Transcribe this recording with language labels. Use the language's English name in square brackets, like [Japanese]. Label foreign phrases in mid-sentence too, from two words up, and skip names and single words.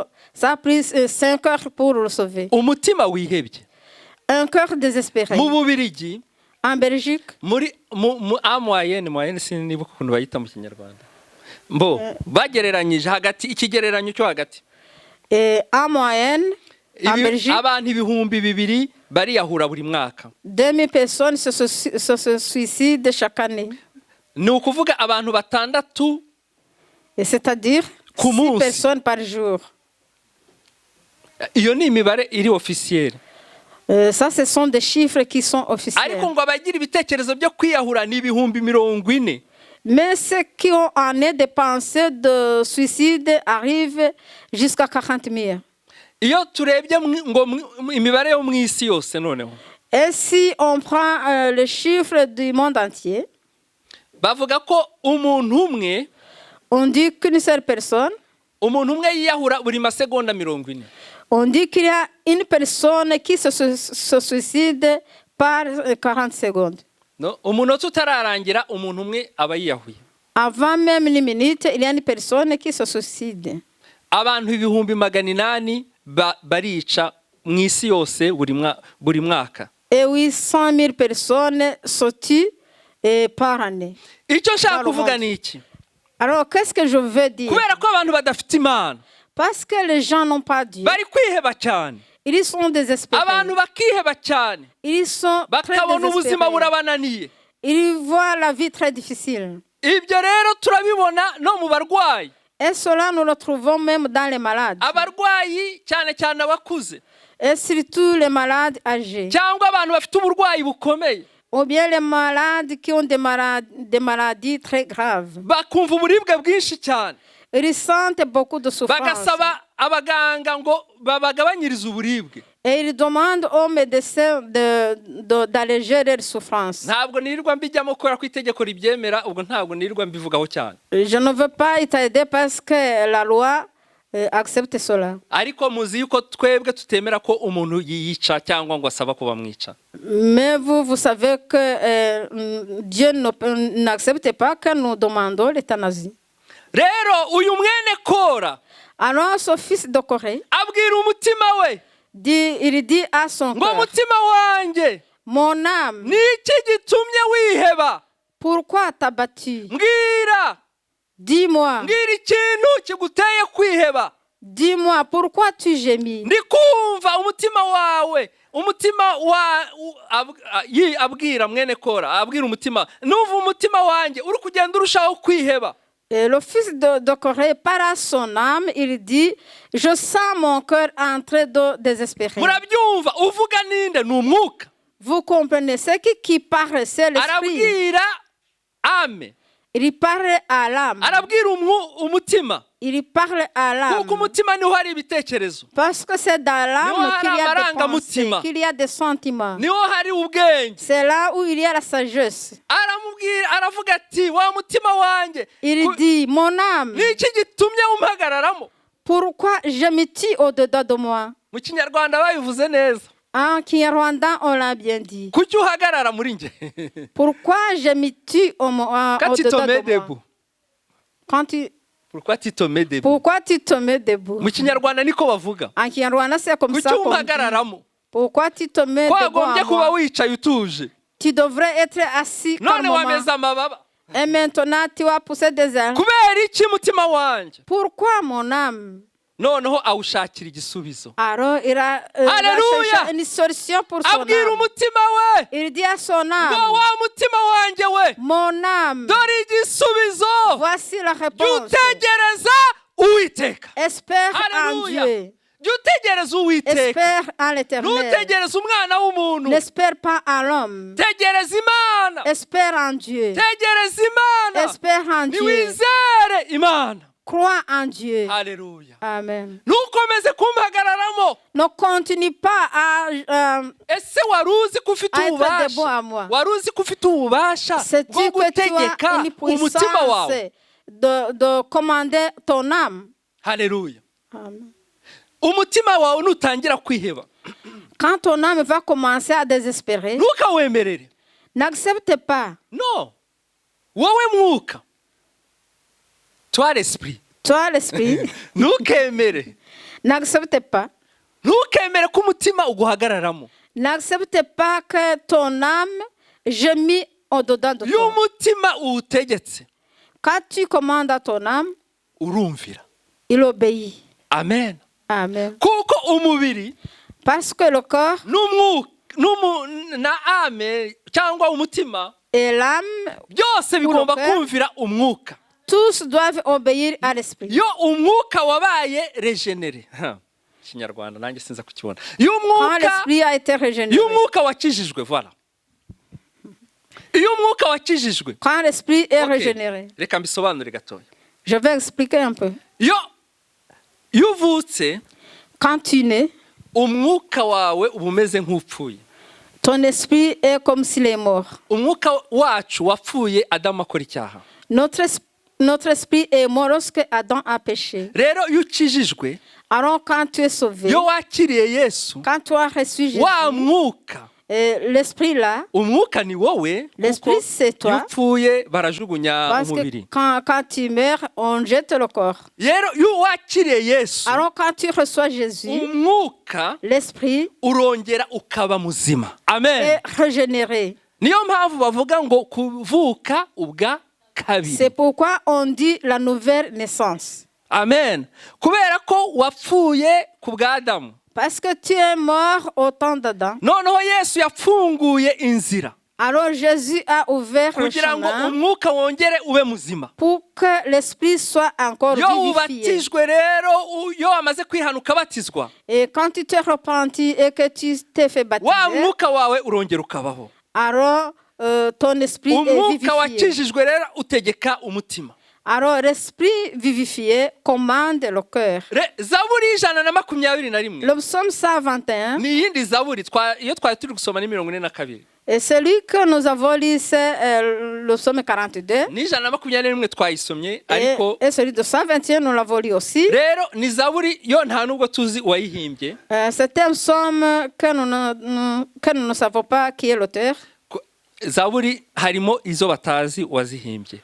[French] Ça a pris 5 heures pour le sauver. [Kinyarwanda] umutima wihebye. [French] Un cœur désespéré. [Kinyarwanda] mu Bubiligi, [French] en Belgique, [Kinyarwanda] muri moyenne sinibuka ukuntu bayita mu Kinyarwanda. bagereranyije hagati ikigereranyo cyo hagati. [French] Et en moyenne, en Belgique, [Kinyarwanda] abantu 2,000 bariyahura buri mwaka. [French] 2000 personnes se suicident chaque année. [Kinyarwanda] Ni ukuvuga abantu 6, [French] c'est-à-dire 6 personnes par jour. [Kinyarwanda] Iyo ni imibare iri officielle. [French] Ça, ce sont des chiffres qui sont officiels. [Kinyarwanda] ariko ngo abagira ibitekerezo byo kwiyahura ni 40,000. [French] Mais ceux qui ont en est dépensé de suicide arrivent jusqu'à 40 000. [Kinyarwanda] Iyo turebye ngo imibare yo mu isi yose noneho. [French] Et si on prend les chiffres du monde entier, [Kinyarwanda] bavuga ko umuntu umwe, [French] on dit qu'une seule personne, [Kinyarwanda] umuntu umwe yiyahura buri masegonda 40. [French] on dit qu'il y a une personne qui se suicide par 40 secondes. [Kinyarwanda] No, umunota utararangira umuntu umwe aba yiyahuye. [French] Avant même une minute, il y a une personne qui se suicide. [Kinyarwanda] Abantu 800,000 barica mu isi yose buri mwaka. [French] Et 800 000 personnes se tuent par année. [Kinyarwanda] Icyo nshaka kuvuga ni iki? [French] Alors, qu'est-ce que je veux dire? [Kinyarwanda] Kubera ko abantu badafite Imana. [French] Parce que les gens n'ont pas Dieu. [Kinyarwanda] Bari kwiheba cyane. [French] Ils sont désespérés. [Kinyarwanda] Abantu bakiheba cyane. [French] Ils sont très [Kinyarwanda] bakabona ubuzima [French] désespérés. [Kinyarwanda] burabananiye. [French] Ils voient la vie très difficile. [Kinyarwanda] Ibyo rero turabibona no mu barwayi. [French] Et cela, nous le trouvons même dans les malades. [Kinyarwanda] Abarwayi cyane abakuze. [French] Et surtout les malades âgés. [Kinyarwanda] Cyangwa abantu bafite uburwayi bukomeye. [French] Ou bien les malades qui ont des maladies très graves. [Kinyarwanda] Bakumva uburibwe bwinshi cyane. [French] Ils sentent beaucoup de souffrance. [Kinyarwanda] Bagasaba abaganga ngo babagabanyirize uburibwe. [French] Et ils demandent aux médecins d'alléger leurs souffrances. [Kinyarwanda] Ntabwo nirirwa mbijyamo kubera ko itegeko ribyemera, ubwo ntabwo nirirwa mbivugaho cyane. [French] Je ne veux pas t'aider parce que la loi accepte cela. [Kinyarwanda] Ariko muzi yuko twebwe tutemera ko umuntu yiyica cyangwa ngo asaba ko bamwica. [French] Mais vous savez que Dieu n'accepte pas que nous demandons l'euthanasie. [Kinyarwanda] Rero uyu mwene Kora, [French] alors ce fils de Corée, [Kinyarwanda] abwira umutima we, [French] il dit à son [Kinyarwanda] ngo [French] cœur, [Kinyarwanda] mutima wanjye, [French] mon âme, [Kinyarwanda] niki gitumye wiheba? [French] Pourquoi t'as battu? [Kinyarwanda] Mbwira, [French] dis-moi, [Kinyarwanda] mbwira ikintu kiguteye kwiheba. [French] Dis-moi, pourquoi tu gémis? [Kinyarwanda] Ndikumva umutima wawe, umutima abwira mwene Kora, abwira umutima, numva umutima wanjye uri kugenda urushaho kwiheba. [French] Et le fils de Corée, par à son âme, il dit, je sens mon cœur en train de désespérer. [Kinyarwanda] Murabyumva, uvuga ninde n'umwuka. [French] Vous comprenez, ce qui parle, c'est l'esprit. [Kinyarwanda] Arabwira ame. [French] Il parle à l'âme. [Kinyarwanda] Arabwira umutima. [French] Il parle à l'âme. [Kinyarwanda] Kuko umutima niho hari ibitekerezo. [French] Parce que c'est dans l'âme qu'il y a des pensées, qu'il y a des sentiments. [Kinyarwanda] Niho hari ubwenge. [French] C'est là où il y a la sagesse. [Kinyarwanda] Aramubwira, aravuga ati, wa mutima wanjye. [French] Il dit, mon âme, [Kinyarwanda] niki gitumye umpagararamo? [French] Pourquoi je me tue au-dedans de moi? [Kinyarwanda] Mu Kinyarwanda babivuze neza. [French] En Kinyarwanda, on l'a bien dit. [Kinyarwanda] kuki uhagarara muri nge [French] Pourquoi je me tue Quand tu te au-dedans mets de moi? debout. Quand tu... Pourquoi tu te mets debout? Pourquoi tu te mets debout? [Kinyarwanda] Mu kinyarwanda niko bavuga. [French] En Kinyarwanda, c'est comme [Kinyarwanda] Kuki [French] ça qu'on dit. [Kinyarwanda] uhagararamo? [French] Pourquoi tu te mets debout [Kinyarwanda] Kwagombye [French] à [Kinyarwanda] kuba [French] moi? [Kinyarwanda] wicaye utuje. [French] Tu devrais être assis [Kinyarwanda] None [French] calmement. [Kinyarwanda] wameze amababa. [French] Et maintenant, tu vas pousser des ailes. [Kinyarwanda] Kubera iki mutima wanjye? [French] Pourquoi mon âme? [Kinyarwanda] Noneho awushakira igisubizo. [French] Alors, il a Alléluia. cherché une solution pour son [Kinyarwanda] Abwira [French] âme. [Kinyarwanda] umutima we. [French] Il dit à son [Kinyarwanda] Ngo [French] âme, [Kinyarwanda] wa mutima wanjye we. [French] mon âme, [Kinyarwanda] Dore igisubizo. [French] voici la [Kinyarwanda] Jya [French] réponse. [Kinyarwanda] utegereza Uwiteka. [French] Espère en Alléluia. Dieu. [Kinyarwanda] Jya utegereza Uwiteka. [French] Espère en l'Éternel. [Kinyarwanda] Ntutegereze umwana w'umuntu. [French] N'espère pas en l'homme. [Kinyarwanda] Tegereza Imana. [French] Espère en Dieu. [Kinyarwanda] Tegereza Imana. [French] Espère en Dieu. [Kinyarwanda] Niwizere Imana. [French] Crois en Dieu. [Kinyarwanda] Haleluya. [French] Amen. [Kinyarwanda] Ntukomeze kumpagararamo. [French] Ne continue pas à [Kinyarwanda] Ese wari uzi ko ufite [French] être debout [Kinyarwanda] ububasha? [French] à moi. [Kinyarwanda] Wari uzi ko ufite ububasha [French] C'est [Kinyarwanda] bwo [French] Dieu que tu [Kinyarwanda] gutegeka [French] as une [Kinyarwanda] umutima wawe? [French] puissance de commander ton âme. [Kinyarwanda] Haleluya. [French] Amen. [Kinyarwanda] Umutima wawe nutangira kwiheba, [French] Quand ton âme va commencer à désespérer, [Kinyarwanda] ntukawemerere. [French] n'accepte pas. [Kinyarwanda] No. Wowe mwuka. [French] Toi l'esprit. Toi, l'esprit, [Kinyarwanda] Ntukemere. [French] n'accepte pas. [Kinyarwanda] Ntukemere ko umutima uguhagararamo. [French] N'accepte pas que ton âme gémit au-dedans de [Kinyarwanda] Iyo [French] toi. [Kinyarwanda] umutima uwutegetse, [French] Quand tu commandes à ton âme, [Kinyarwanda] urumvira. [French] il obéit. [Kinyarwanda] Amen. [French] Amen. [Kinyarwanda] Kuko umubiri [French] Parce que le corps [Kinyarwanda] na ame cyangwa umutima [French] et l'âme, [Kinyarwanda] byose bigomba Uruka. kumvira umwuka. [French] tous doivent obéir à l'esprit. [Kinyarwanda] Iyo umwuka wabaye regenere. Kinyarwanda nanjye sinza kukibona. Iyo [French] Quand [Kinyarwanda] umwuka [French] l'esprit a été régénéré, [Kinyarwanda] iyo umwuka wakijijwe, voilà. Iyo umwuka wakijijwe. [French] quand l'esprit est Okay. régénéré, [Kinyarwanda] Reka mbisobanure gatoya. [French] je vais expliquer un peu. [Kinyarwanda] Iyo uvutse, [French] Quand tu nais, [Kinyarwanda] umwuka wawe uba umeze nk'upfuye. [French] ton esprit est comme s'il est mort. [Kinyarwanda] Umwuka wacu wapfuye Adamu akora icyaha. [French] Notre esprit est mort lorsque Adam a péché. [Kinyarwanda] Rero iyo ukijijwe, [French] Alors quand tu es sauvé, [Kinyarwanda] iyo wakiriye Yesu, [French] quand tu as reçu Jésus, [Kinyarwanda] wa mwuka, [French] l'esprit là, [Kinyarwanda] umwuka ni wowe, [French] l'esprit [Kinyarwanda] kuko [French] c'est [Kinyarwanda] iyo [French] toi. [Kinyarwanda] upfuye barajugunya [French] Parce que [Kinyarwanda] umubiri. [French] quand tu meurs, on jette le corps. [Kinyarwanda] Rero iyo wakiriye Yesu, [French] Alors quand tu reçois Jésus, [Kinyarwanda] umwuka [French] l'esprit [Kinyarwanda] urongera ukaba muzima. Amen. [French] est régénéré. [Kinyarwanda] Niyo mpamvu bavuga ngo kuvuka ubwa kabiri. [French] C'est pourquoi on dit la nouvelle naissance. [Kinyarwanda] Amen. Kubera ko wapfuye ku bwa Adamu. [French] Parce que tu es mort au temps d'Adam. [Kinyarwanda] Noneho Yesu yafunguye inzira [French] Alors Jésus a ouvert le [Kinyarwanda] kugira ngo [French] chemin [Kinyarwanda] umwuka wongere ube muzima. [French] pour que l'esprit soit encore [Kinyarwanda] Iyo [French] vivifié. [Kinyarwanda] ubatijwe rero, iyo wamaze kwihana ukabatizwa, [French] Et quand tu t'es repenti et que tu t'es fait [Kinyarwanda] wa [French] baptiser, [Kinyarwanda] mwuka wawe urongera ukabaho. [French] alors ton esprit est [Kinyarwanda] Umwuka [French] vivifié. [Kinyarwanda] wakijijwe rero utegeka umutima. [French] Alors l'esprit vivifié commande le cœur. [Kinyarwanda] Zaburi 121. [French] Le psaume 121, [Kinyarwanda] Ni yindi zaburi iyo twari turi gusoma ni 42. [French] et celui que nous avons lu, c'est le psaume 42. [Kinyarwanda] Ni 121 twayisomye, ariko [French] Et celui de 121, nous l'avons lu aussi. [Kinyarwanda] rero ni zaburi yo nta nubwo tuzi uwayihimbye. [French] C'est un psaume que nous ne savons pas qui est l'auteur. [Kinyarwanda] Zaburi harimo izo batazi uwazihimbye.